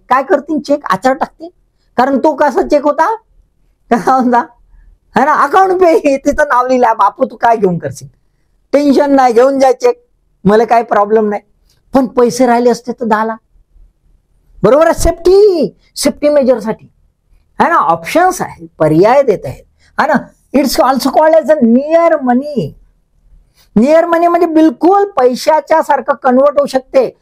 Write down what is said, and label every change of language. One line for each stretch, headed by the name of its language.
Marathi: काय करतील, चेक आचार टाकते, कारण तो कसा चेक होता, कसा होता, है ना, अकाउंट पे, तिथं नाव लिहिलं. बापू तू काय घेऊन करशील, टेन्शन नाही, घेऊन जाय चेक, मला काही प्रॉब्लेम नाही. पण पैसे राहिले असते तर 10 लाख, बरोबर आहे. सेफ्टी मेजरसाठी, है ना, ऑप्शन्स आहे, पर्याय देत आहेत, है ना.
English: It's also called as a near money.
Marathi: Near मनी म्हणजे बिलकुल पैशाच्या सारखं कन्वर्ट होऊ शकते.